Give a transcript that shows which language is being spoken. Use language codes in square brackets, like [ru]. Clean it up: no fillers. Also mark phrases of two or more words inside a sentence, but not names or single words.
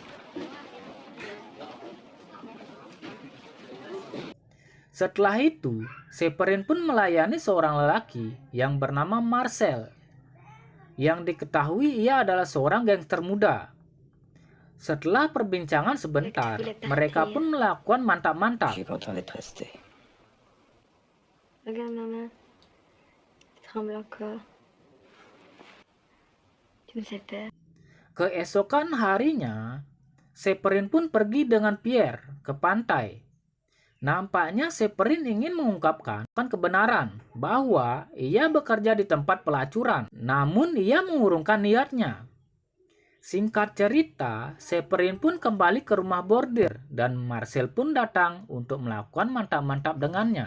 [id] Setelah itu, Severin pun melayani seorang lelaki yang bernama Marcel, yang diketahui ia adalah seorang gangster muda. Setelah perbincangan sebentar, mereka pun melakukan mantap-mantap. [fr] Je suis content d'être resté. Regarde maman, tu trembles encore. Tu me fais peur. [id] Keesokan harinya, Severin pun pergi dengan Pierre ke pantai. Nampaknya Severin ingin mengungkapkan kebenaran bahwa ia bekerja di tempat pelacuran, namun ia mengurungkan niatnya. Singkat cerita, Severin pun kembali ke rumah bordir dan Marcel pun datang untuk melakukan mantap-mantap dengannya.